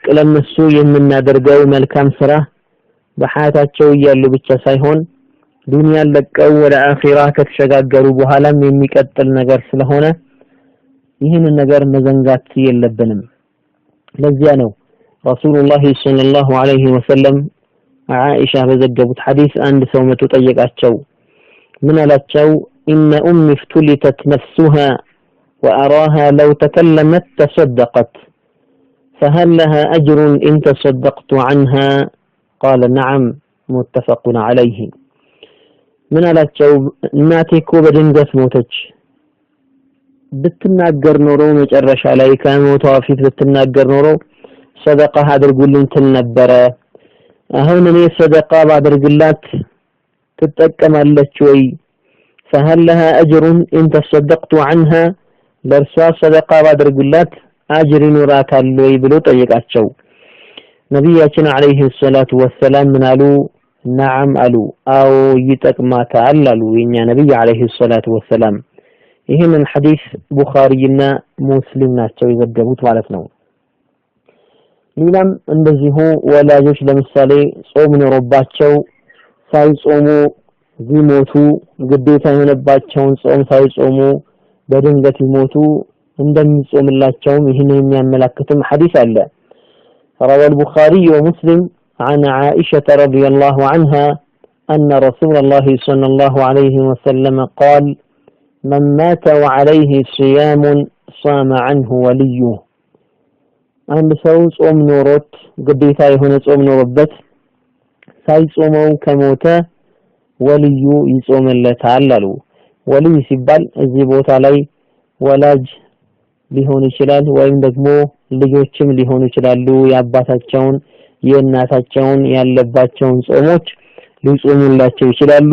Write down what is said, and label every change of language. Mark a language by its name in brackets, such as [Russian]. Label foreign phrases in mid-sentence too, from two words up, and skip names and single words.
[Amharic] ለነሱ የምናደርገው መልካም ስራ በሐያታቸው እያሉ ብቻ ሳይሆን ዱንያን ለቀው ወደ አኺራ ከተሸጋገሩ በኋላም የሚቀጥል ነገር ስለሆነ ይህንን ነገር መዘንጋት የለብንም። ለዚያ ነው ረሱሉላህ [Arabic] صلى الله عليه وسلم [Amharic] ዓኢሻ በዘገቡት ሐዲስ አንድ ሰው መጥቶ ጠየቃቸው። ምን አላቸው? [Arabic] إن أمي افتلتت نفسها وأراها لو تكلمت تصدقت فهل لها أجر إن تصدقت عنها؟ قال نعم متفق عليه. من አላቸው? [Amharic] እናቴ እኮ በድንገት ሞተች፣ ብትናገር ኖሮ መጨረሻ ላይ ከሞቷ ፊት ብትናገር ኖሮ ሰደቃ አድርጉልኝ ትል ነበረ። አሁን እኔ ሰደቃ ባደርግላት ትጠቀማለች ወይ? [Arabic] فهل لها أجر إن تصدقت عنها? [Amharic] ለርሷ ሰደቃ ባደርግላት አጅር ይኖራታል ወይ ብሎ ጠየቃቸው። ነብያችን [Arabic] عليه الصلاة والسلام [Amharic] ምን አሉ? ነዓም አሉ። አዎ ይጠቅማታል አሉ የኛ ነብይ [Arabic] عليه الصلاة والسلام። [Amharic] ይህንን ሐዲስ ቡኻሪና ሙስሊም ናቸው የዘገቡት ማለት ነው። ሌላም እንደዚሁ ወላጆች ለምሳሌ ጾም ኖሮባቸው ሳይጾሙ ቢሞቱ ግዴታ የሆነባቸውን ጾም ሳይጾሙ በድንገት ይሞቱ እንደሚጾምላቸውም ይህን የሚያመለክትም ሐዲስ አለ። [Arabic] روى البخاري ومسلم عن عائشة رضي الله عنها أن رسول الله صلى الله عليه وسلم قال من مات وعليه صيام صام عنه وليه. [Amharic] አንድ ሰው ጾም ኖሮት ግዴታ የሆነ ጾም ኖሮበት ሳይጾመው ከሞተ ወልዩ ይጾምለታል አሉ። ወልይ ሲባል እዚህ ቦታ ላይ ወላጅ ሊሆን ይችላል ወይም ደግሞ ልጆችም ሊሆኑ ይችላሉ። የአባታቸውን የእናታቸውን ያለባቸውን ጾሞች ሊጾሙላቸው ይችላሉ።